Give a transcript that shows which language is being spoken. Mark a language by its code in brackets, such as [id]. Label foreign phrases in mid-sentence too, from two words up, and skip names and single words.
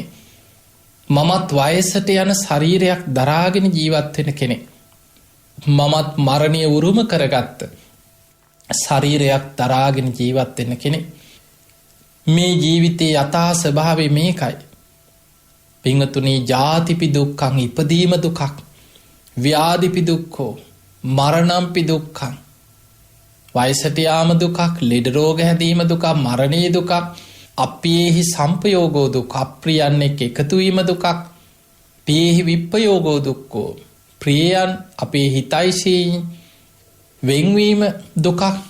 [si] මමත් වයසට යන ශරීරයක් දරාගෙන ජීවත් වෙන කෙනෙක්. මමත් මරණය උරුම කරගත්ත ශරීරයක් දරාගෙන ජීවත් වෙන කෙනෙක්. මේ ජීවිතයේ යථා ස්වභාවය මේකයි. පින්වතුනි, [pi] ජාතිපි දුක්ඛං, [si] ඉපදීම දුකක්. [pi] ව්‍යාධිපි දුක්ඛෝ, මරණම්පි දුක්ඛං, [si] වයසට යාම දුකක්, ලෙඩ රෝග හැදීම දුකක්, මරණීය දුකක්, [pi] අප්පියේහි සම්පයෝගෝ දුක්, [si] අප්‍රියන් එක්ක එකතු වීම දුකක්, [pi] පියේහි විප්පයෝගෝ දුක්ඛෝ, [si] ප්‍රියයන් අපේ හිතයිසී වෙන්වීම දුකක්.